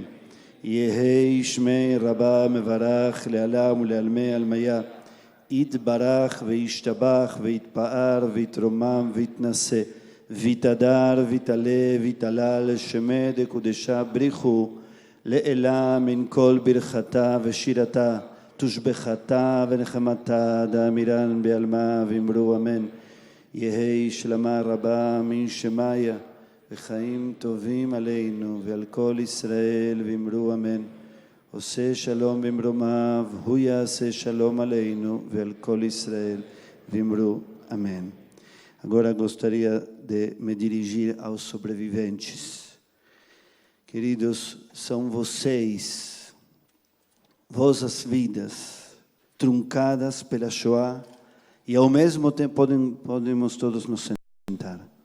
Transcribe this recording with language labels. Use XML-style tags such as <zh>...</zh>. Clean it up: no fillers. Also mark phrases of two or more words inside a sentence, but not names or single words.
<arc>יהי שמי רבה מברך לעלם ולעלמי עלמיה, יתברך וישתבח ויתפאר ויתרומם ויתנשא, ויתהדר ויתעלה ויתהלל שמי דקודשה בריחו, לעילה מן כל ברכתה ושירתה, תושבחתה ונחמתה דאמירן בעלמה ואמרו אמן. יהי שלמה רבה מן שמיה, וחיים טובים עלינו ועל כל ישראל ואמרו אמן.</arc> <he>עושה שלום במרומיו, הוא יעשה שלום עלינו ועל כל ישראל ואמרו amém.</he> <pt>Agora gostaria de me dirigir aos sobreviventes. Queridos, são vocês, vossas vidas, truncadas pela Shoah, e ao mesmo tempo podemos todos nos sentar.</pt>